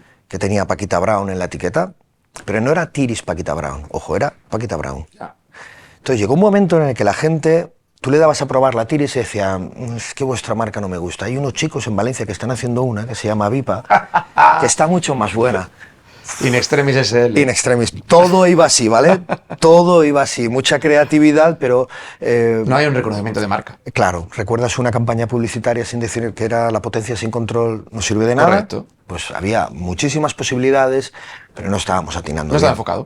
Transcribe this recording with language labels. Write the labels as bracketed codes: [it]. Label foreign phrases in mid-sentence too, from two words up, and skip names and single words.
[es] que tenía Paquita Brown en la etiqueta. Pero no era Tiris Paquita Brown, ojo, era Paquita Brown. Ya. Entonces llegó un momento en el que la gente, tú le dabas a probar la Tiris y decía, es que vuestra marca no me gusta. Hay unos chicos en Valencia que están haciendo una que se llama VIPA, que está mucho más buena. In extremis SL. In extremis. Todo iba así, ¿vale? Todo iba así. Mucha creatividad, pero... No hay un reconocimiento de marca. Claro, ¿recuerdas una campaña publicitaria sin decir que era la potencia sin control no sirve de nada? Correcto. Pues había muchísimas posibilidades, pero no estábamos atinando. No estaba bien. enfocado.